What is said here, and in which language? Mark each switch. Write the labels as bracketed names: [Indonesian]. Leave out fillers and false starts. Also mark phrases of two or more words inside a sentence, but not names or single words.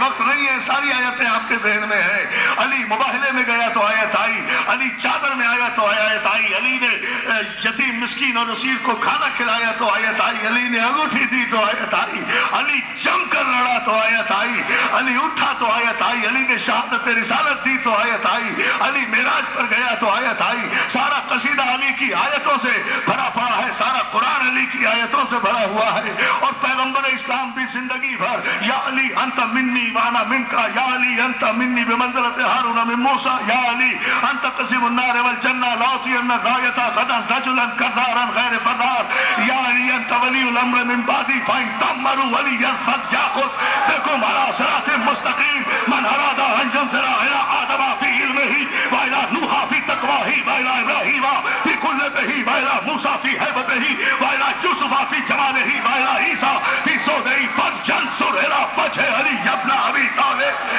[Urdu] وقت نہیں ہے، ساری آیتیں آپ کے ذہن میں ہیں۔ علی مباہلے میں گیا تو آیت آئی، علی چادر میں آیا تو آیت آئی، علی نے یتیم مسکین اور اسیر کو کھانا کھلایا تو آیت آئی، علی نے انگوٹھی دی تو آیت آئی، علی جم کر لڑا تو آیت آئی، علی اٹھا تو آیت آئی، علی نے شہادت رسالت دی تو آیت آئی، علی معراج پر گیا تو آیت آئی۔ سارا قصیدہ علی کی آیتوں سے بھرا پڑا ہے، سارا قرآن علی کی آیتوں سے بھرا ہوا ہے۔ اور پیغمبر اسلام بھی زندگی بھر [Arabic] یا علی انت منی وانا منکا، یا علی انت منی بمنزلت ہارون من موسیٰ، یا علی انت قسم النار والجنہ لاطین الرایت غدا رجلا کرارا غیر فرار، یا علی انت ولی الامر من بعدی فإن تمروا ولیا فلیأخذ بكم على صراط مستقیم من اراد ان ينظر الى آدم في علمه وإلى نوح في تقواه وإلى إبراهيم في كلته وإلى موسى في هيبته وإلى يوسف في جماله وإلى عيسى في صوته فلينظر إلى وجه علي ابن أبي طالب